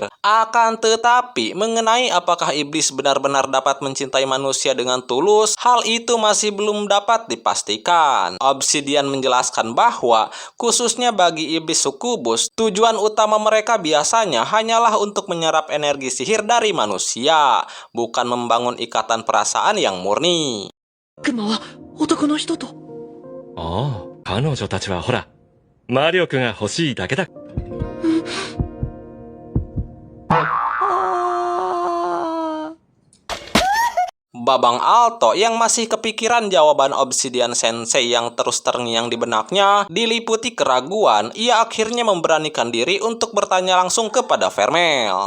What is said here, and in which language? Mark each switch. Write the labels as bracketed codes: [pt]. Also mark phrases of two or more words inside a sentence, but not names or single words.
[id] Akan tetapi, mengenai apakah iblis benar-benar dapat mencintai manusia dengan tulus, hal itu masih belum dapat dipastikan. Obsidian menjelaskan bahwa, khususnya bagi iblis sukubus, tujuan utama mereka biasanya hanyalah untuk menyerap energi sihir dari manusia, bukan membangun ikatan perasaan yang murni. [ja] クマは男の人と。ああ、彼女たちはほら、魔力が欲しいだけだ。 [id] Babang Alto yang masih kepikiran jawaban Obsidian Sensei yang terus terngiang di benaknya, diliputi keraguan, ia akhirnya memberanikan diri untuk bertanya langsung kepada Vermel.